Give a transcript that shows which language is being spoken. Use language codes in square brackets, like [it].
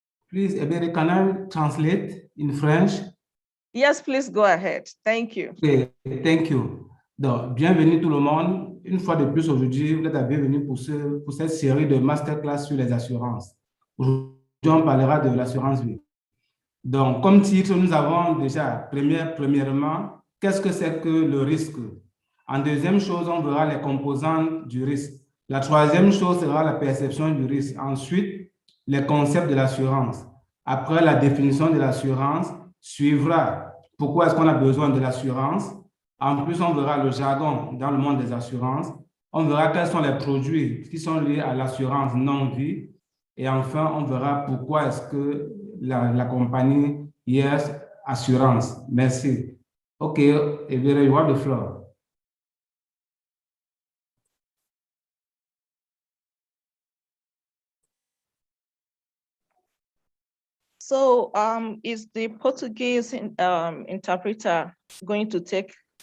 [en] Please, Ebere, can I translate in French? Yes, please go ahead. Thank you. Okay, thank you. [fr] Donc, bienvenue tout le monde. Une fois de plus aujourd'hui, vous êtes la bienvenue pour cette série de masterclass sur les assurances. Aujourd'hui, on parlera de l'assurance vie. Donc, comme titre, nous avons déjà, premièrement, qu'est-ce que c'est que le risque? En deuxième chose, on verra les composantes du risque. La troisième chose sera la perception du risque. Ensuite, les concepts de l'assurance. Après la définition de l'assurance, suivra pourquoi est-ce qu'on a besoin de l'assurance. En plus, on verra le jargon dans le monde des assurances. On verra quels sont les produits qui sont liés à l'assurance non-vie. Et enfin, on verra pourquoi est-ce que la compagnie Heirs Assurance. Merci. [en] Okay, Evere, you have the floor. So is the Portuguese interpreter going to take